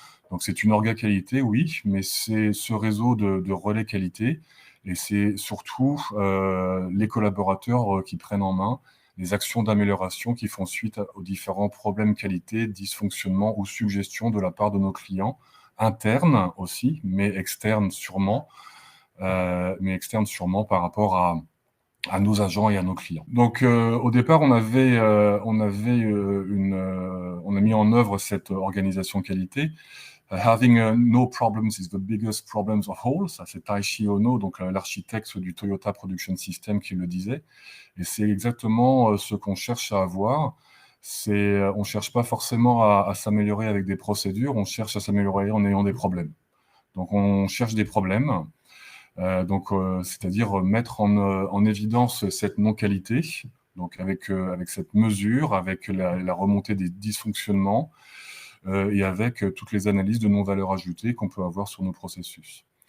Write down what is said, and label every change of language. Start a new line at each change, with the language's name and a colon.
French: Donc c'est une orga qualité, oui, mais c'est ce réseau de relais qualité et c'est surtout les collaborateurs qui prennent en main les actions d'amélioration qui font suite aux différents problèmes qualité, dysfonctionnements ou suggestions de la part de nos clients, internes aussi, mais externes sûrement, par rapport à nos agents et à nos clients. Donc au départ, on a mis en œuvre cette organisation qualité.
English: Having no problems is the biggest problems of all.
French: Ça, c'est Taishi Ono, donc l'architecte du Toyota Production System, qui le disait. Et c'est exactement ce qu'on cherche à avoir. On cherche pas forcément à s'améliorer avec des procédures, on cherche à s'améliorer en ayant des problèmes. Donc, on cherche des problèmes. C'est-à-dire mettre en évidence cette non-qualité, donc avec cette mesure, avec la remontée des dysfonctionnements, et avec toutes les analyses de non-valeur ajoutée qu'on peut avoir sur nos processus.